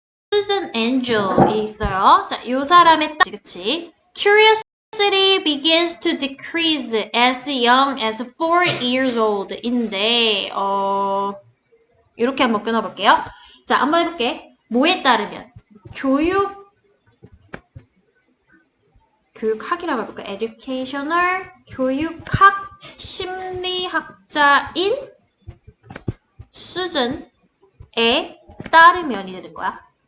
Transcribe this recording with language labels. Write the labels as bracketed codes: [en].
[en] guardian angel [ko] 이 있어요. 자, 요 사람의 그치? [en] Curiosity begins to decrease as young as 4 years old [ko] 인데 이렇게 한번 끊어볼게요. 자, 한번 해볼게. 뭐에 따르면 교육학이라고 해볼까? educational 교육학 심리학자인 수준에 따르면이 되는 거야.